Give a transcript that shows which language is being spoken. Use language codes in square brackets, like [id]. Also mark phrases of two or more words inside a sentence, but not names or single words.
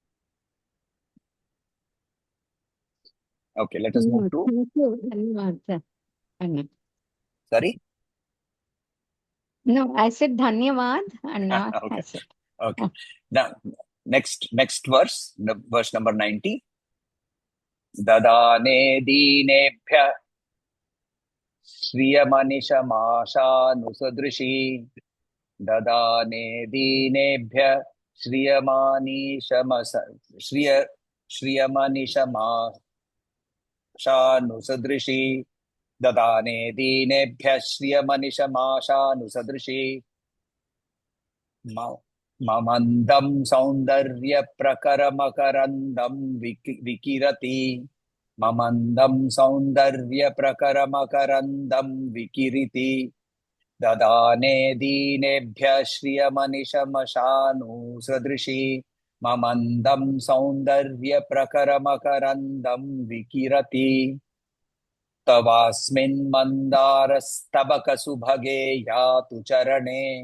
[en] Okay, let us move to. Thank you. Dhanyavad, sir. Anna. Sorry? No, I said Dhanyavad, Anna. Okay. I said. Okay. Now, next verse, verse number 90. [sa] ददाने दीनेभ्यः श्रियमनिशमाशानुसदृशीम्. ददाने दीनेभ्यः श्रियमनिशमाशानुसदृशीम्. ददाने दीनेभ्यः श्रियमनिशमाशानुसदृशीम्. अमन्दं सौन्दर्य प्रकरमकरन्दं विकिरति. अमन्दं सौन्दर्य प्रकरमकरन्दं विकिरति. ददाने दीनेभ्यः श्रियमनिशमाशानु सदृशीम्. अमन्दं सौन्दर्य प्रकरमकरन्दं विकिरति. तवास्मिन् मन्दारस्तबकसुभगे यातु चरणे.